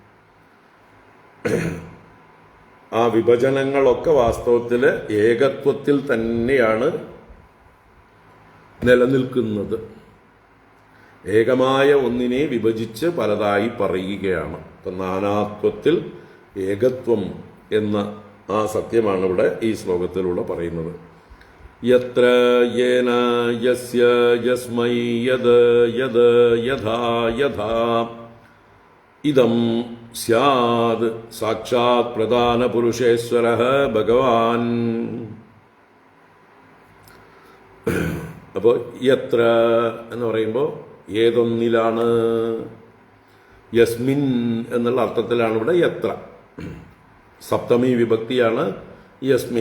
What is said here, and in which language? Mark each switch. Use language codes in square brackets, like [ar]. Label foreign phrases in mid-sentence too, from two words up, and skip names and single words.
[ml] ആ വിഭജനങ്ങളൊക്കെ വാസ്തവത്തിൽ ഏകത്വത്തിൽ തന്നെയാണ് നിലനിൽക്കുന്നത്. ഏകമായ ഒന്നിനെ വിഭജിച്ച് പലതായി പറയുകയാണ്. ഇപ്പം നാനാത്വത്തിൽ ഏകത്വം എന്ന ആ സത്യമാണ് ഇവിടെ ഈ ശ്ലോകത്തിലൂടെ പറയുന്നത്. [sa] യത്ര യേന യസ്യ യസ്മൈ യത് യത് യഥാ യഥാ ഇദം സ്യാദ് സാക്ഷാത് പ്രധാന പുരുഷേശ്വരഃ ഭഗവാൻ. [ml] അപ്പോൾ യത്ര എന്ന് പറയുമ്പോൾ ഏതൊന്നിലാണ്, യസ്മിൻ എന്നുള്ള അർത്ഥത്തിലാണ് ഇവിടെ യത്ര. സപ്തമി വിഭക്തിയാണ് യസ്മിൻ.